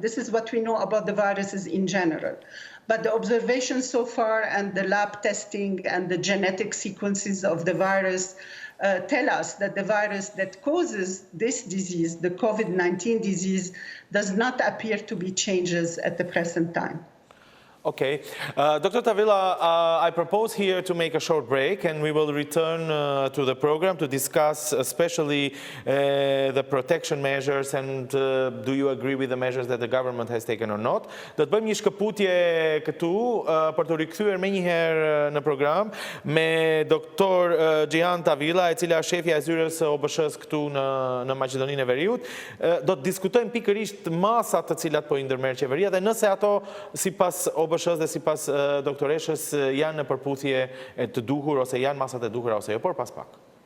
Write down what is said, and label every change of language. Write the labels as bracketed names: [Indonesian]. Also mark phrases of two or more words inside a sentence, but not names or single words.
[English] This is what we know about the viruses in general. But the observations so far and the lab testing and the genetic sequences of the virus tell us that the virus that causes this disease, the COVID-19 disease, does not appear to be changes at the present time. Okay. Dr. Tawilah, I propose here to make a short break, and we will return to the program to discuss especially the protection measures and do you agree with the measures that the government has taken or not. [Albanian] Do të bëjmë një shkëputje këtu për të rikthyer më një herë në program me doktor Џијан Тавилах, e cila është shefja e zyrës së OBSH-së këtu në Maqedoninë e Veriut. Do të diskutojmë pikërisht masat të cilat po i ndërmerr qeveria dhe nëse ato sipas OBSH-së dhe sipas doktoreshës janë në përputhje të duhur ose janë masat e duhura ose jo, por pas pak.